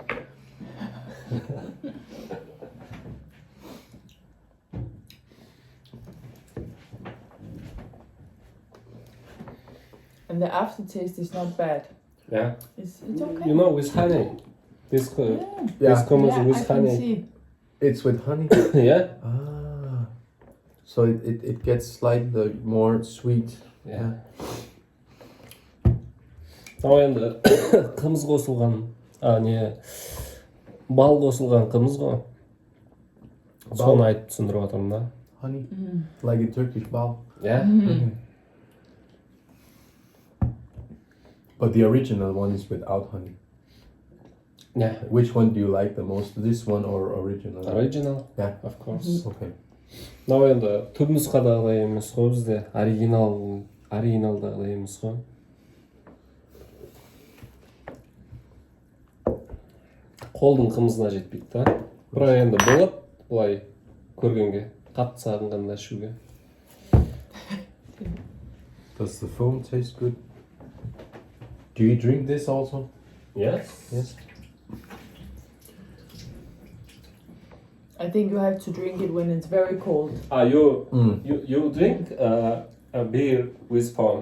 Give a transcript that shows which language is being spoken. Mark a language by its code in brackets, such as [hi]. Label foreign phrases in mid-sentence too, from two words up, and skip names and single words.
[en] And the aftertaste is not bad. Yeah. It's okay. You know, with honey. This Yeah. this comes Yeah, I with can honey. see. It's with honey. Yeah. Ah. So it gets slightly more sweet. Yeah. [kk] Ал енді қымыз қосылған, бал қосылған қымыз ғой. Соны айтып түсіндіріп жатырмын да. [en] Honey. Like a Turkish bal. Yeah. But the original one is without honey. Yeah. Which one do you like the most? This one or original? Original. Yeah. Of course. Okay. [kk] Мынау енді түп нұсқадағыдай емес қой бізде, оригиналдағыдай емес қой. Қолдың қымызына жетпейді да. Бірақ енді болады былай көргенге, қатты сағынғанда ішуге. [en] Does the foam taste good? Do you drink this also? Yes. Yes. I think you have to drink it when it's very cold. You drink a beer with foam.